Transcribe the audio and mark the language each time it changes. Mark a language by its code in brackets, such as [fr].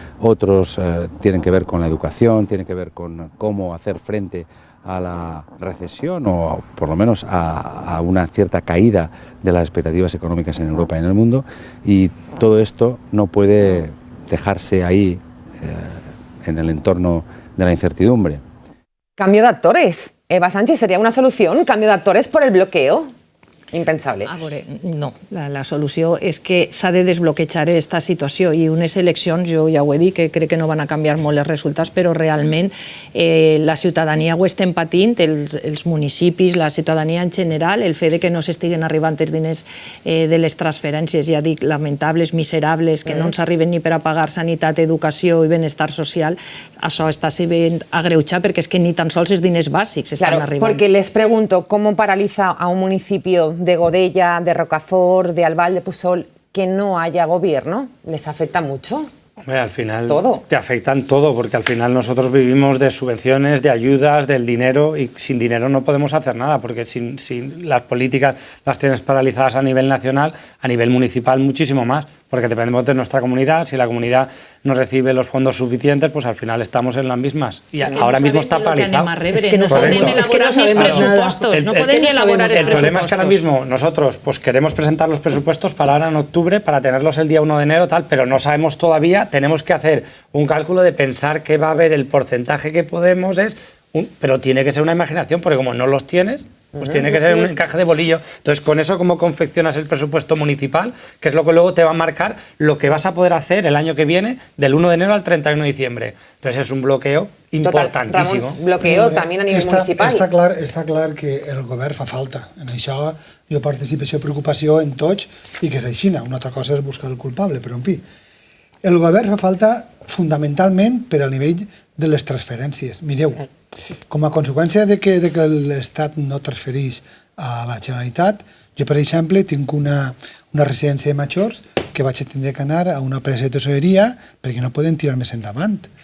[es] Otros tienen que ver con la educación, tienen que ver con cómo hacer frente a la recesión o por lo menos a una cierta caída de las expectativas económicas en Europa y en el mundo, y todo esto no puede dejarse ahí en el entorno de la incertidumbre. Cambio de actores. Eva Sánchez, ¿sería una solución? ¿Cambio de actores por el bloqueo? Impensable. [ca] A veure, no, la solució és que s'ha de desbloquejar aquesta situació i unes eleccions, jo ja ho he dit, que crec que no van a canviar molt els resultats, però realment la ciutadania ho estem patint, els municipis, la ciutadania en general, el fet de que no s'estiguen arribant els diners de les transferències, ja dic, lamentables, miserables, que no ens arriben ni per a pagar sanitat, educació i benestar social, això està sent agreujat perquè és que ni tan sols els diners bàsics estan arribant. [es] Porque les pregunto, ¿cómo paraliza a un municipio de Godella, de Rocafort, de Albal de Pusol, que no haya gobierno? ¿Les afecta mucho? Hombre, al final todo. Te afectan todo, porque al final nosotros vivimos de subvenciones, de ayudas, del dinero, y sin dinero no podemos hacer nada, porque sin las políticas las tienes paralizadas a nivel nacional, a nivel municipal muchísimo más, porque dependemos de nuestra comunidad. Si la comunidad no recibe los fondos suficientes, pues al final estamos en las mismas. Y es que ahora no mismo está paralizado. Es que no podemos elaborar presupuestos. No pueden ni elaborar el problema es que ahora mismo nosotros pues queremos presentar los presupuestos para ahora en octubre, para tenerlos el día 1 de enero, tal, pero no sabemos todavía, tenemos que hacer un cálculo de pensar que va a haber el porcentaje que podemos, pero tiene que ser una imaginación, porque como no los tienes, pues tiene que ser un encaje de bolillo. Entonces, con eso, ¿cómo confeccionas el presupuesto municipal? Que es lo que luego te va a marcar lo que vas a poder hacer el año que viene, del 1 de enero al 31 de diciembre. Entonces, es un bloqueo importantísimo. Ramon, bloqueo también a nivell municipal. [ca] Està clar que el govern fa falta. En això jo participació i preocupació en tots i que és així. Una altra cosa és buscar el culpable, però en fi. El govern fa falta fonamentalment per al nivell de les transferències. Mireu, com a conseqüència de que l'Estat no transfereix a la Generalitat, jo, per exemple, tinc una residència de majors que vaig tindre que anar a una empresa de tesoreria perquè no poden tirar més endavant.